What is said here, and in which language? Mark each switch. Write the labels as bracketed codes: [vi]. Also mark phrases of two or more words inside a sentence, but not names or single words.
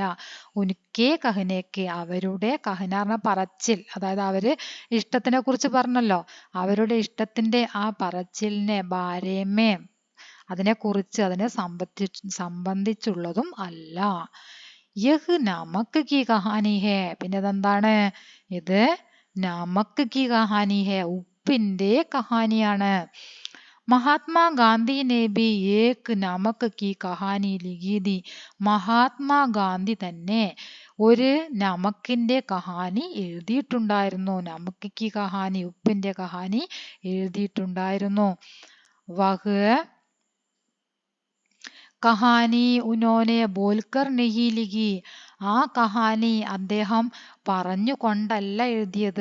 [hi] उनके कहनेके, [ml] അവരുടെ, കഹന പറഞ്ഞ പറച്ചിൽ, അതായത് അവര് ഇഷ്ടത്തിനെ കുറിച്ച് പറഞ്ഞല്ലോ, അവരുടെ ഇഷ്ടത്തിന്റെ ആ പറച്ചിലിനെ, ബാരേമേ അതിനെ കുറിച്ച്, അതിനെ സംബന്ധിച്ചുള്ളതും അല്ല. [hi] यह नमक की कहानी है, [ml] പിന്നെ ഇതെന്താണ്? ഇത് [hi] नमक की कहानी है, [ml] ഉപ്പിന്റെ കഹാനിയാണ്. [hi] മഹാത്മാ ഗാന്ധി ने भी एक नमक की कहानी लिखी थी, [ml] മഹാത്മാ ഗാന്ധി തന്നെ ഒരു നമക്കിന്റെ കഹാനി എഴുതിയിട്ടുണ്ടായിരുന്നു. [hi] नमक की कहानी, [ml] ഉപ്പിന്റെ കഹാനി എഴുതിയിട്ടുണ്ടായിരുന്നു. [hi] वह कहानी उन्होंने बोलकर नहीं लिखी, [ml] ആ കഹാനി അദ്ദേഹം പറഞ്ഞുകൊണ്ടല്ല എഴുതിയത്.